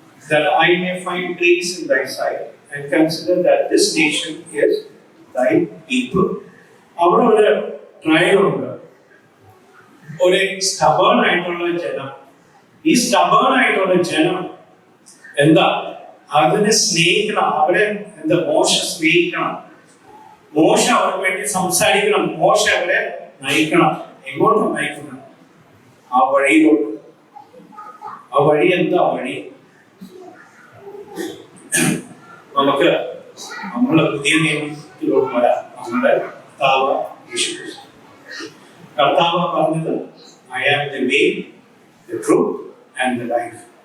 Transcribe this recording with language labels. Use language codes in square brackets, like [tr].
[en] That I may find grace in thy sight and consider that this nation is thy people. [ml] അവിടെ ഒരു trial ഉണ്ട്. ഒരു stubborn ആയിട്ടുള്ള ജനം. ഈ stubborn ആയിട്ടുള്ള ജനം എന്താ? അതിനെ സ്നേഹിക്കണം. അവരെ എന്താ? മോശ സ്നേഹിക്കണം. മോശ അവർക്ക് വേണ്ടി സംസാരിക്കണം. മോശ അവരെ നയിക്കണം. എങ്ങോട്ടും നയിക്കണം? ആ വഴിയിലോട്ട്. ആ വഴി എന്താ? വഴി നമുക്ക് നമ്മളെ പുതിയ നിയമത്തിലോട്ട് വരാം. നമ്മുടെ കർത്താവ് യേശുക്രിസ്തു. കർത്താവ് പറഞ്ഞത് [en] I am the way, the truth and the life.